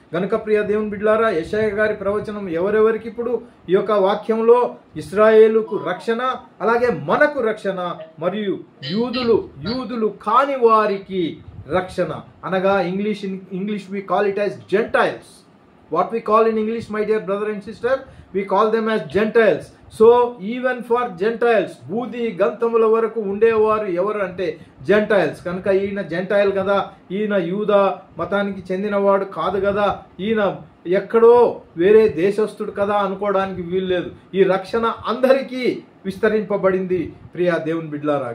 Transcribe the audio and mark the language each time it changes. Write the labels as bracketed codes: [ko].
[te] గనుక ప్రియ దేవుని బిడ్డలారా, యెషయా గారి ప్రవచనం ఎవరెవరికి ఇప్పుడు ఈ యొక్క వాక్యంలో ఇశ్రాయేలుకు రక్షణ, అలాగే మనకు రక్షణ, మరియు యూదులు కాని వారికి రక్షణ అనగా English [en] we call it as Gentiles. What we call in English, my dear brother and sister, we call them as Gentiles. So even for Gentiles, [te] బూది గంతముల వరకు ఉండేవారు ఎవరు అంటే జెంటైల్స్. కనుక ఈయన జెంటైల్ కదా, ఈయన యూదా మతానికి చెందినవాడు కాదు కదా, ఈయన ఎక్కడో వేరే దేశస్థుడు కదా అనుకోవడానికి వీల్లేదు. ఈ రక్షణ అందరికీ విస్తరింపబడింది ప్రియ దేవుని బిడ్డలారా.